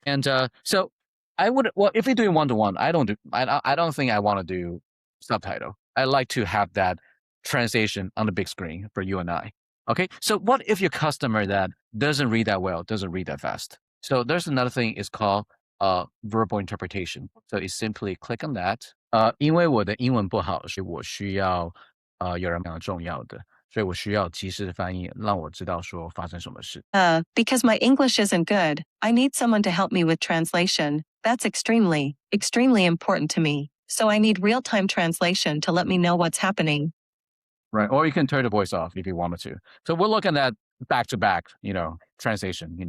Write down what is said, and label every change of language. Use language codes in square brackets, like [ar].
[en] And so if you're doing one-to-one, I don't think I want to do subtitle. I like to have that translation on the big screen for you and I. Okay, so what if your customer that doesn't read that well, doesn't read that fast? So there's another thing, it's called verbal interpretation. So you simply click on that. [zh] 因为我的英文不好，所以我需要有人讲重要的。所以我需要及时的翻译，让我知道说发生什么事。 [en] Because my English isn't good, I need someone to help me with translation. That's extremely, extremely important to me. So I need real-time translation to let me know what's happening. Right. Or you can turn the voice off if you wanted to. So we're looking at back-to-back, translation.